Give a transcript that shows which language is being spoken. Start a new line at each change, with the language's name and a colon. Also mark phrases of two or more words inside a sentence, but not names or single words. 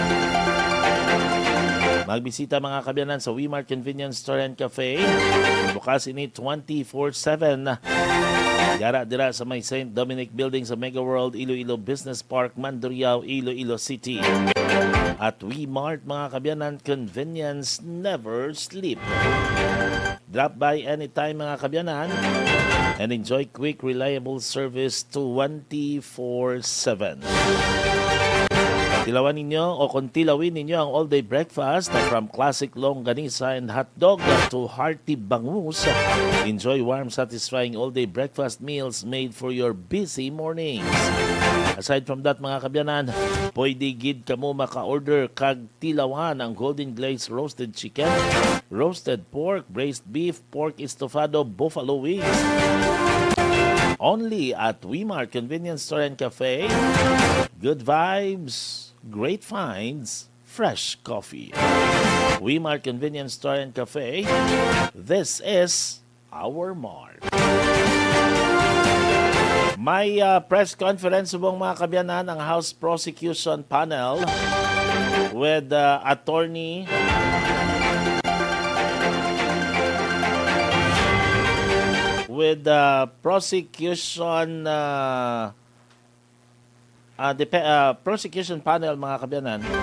Hiligaynon: Magbisita, mga kabyanan, sa Wimart Convenience Store and Cafe. Bukas ini 24/7. Dira sa may St. Dominic Building sa Mega World Iloilo Business Park, Mandurriao, Iloilo City. At Wimart, mga kabyanan,
English: convenience never sleep. Drop by anytime,
Hiligaynon: mga kabyanan,
English: and enjoy quick, reliable service 24/7.
Hiligaynon: Tilawan ninyo o kung tilawin ninyo ang
English: all-day breakfast from classic longganisa and hotdog to hearty bangus. Enjoy warm, satisfying all-day breakfast meals made for your busy mornings. Aside from that,
Hiligaynon: mga kabyanan, pwede gid kamo maka-order kag tilawan ang
English: golden glazed roasted chicken, roasted pork, braised beef, pork estofado, buffalo wings. Only at Wimart Convenience Store and Cafe. Good vibes, great finds, fresh coffee. Wimart Convenience Store and Cafe. This is our mart.
Hiligaynon: May
English: press conference
Hiligaynon: subong, mga kabyanan, ang House Prosecution Panel
English: with attorney with prosecution prosecution panel,
Hiligaynon: mga kabyanan.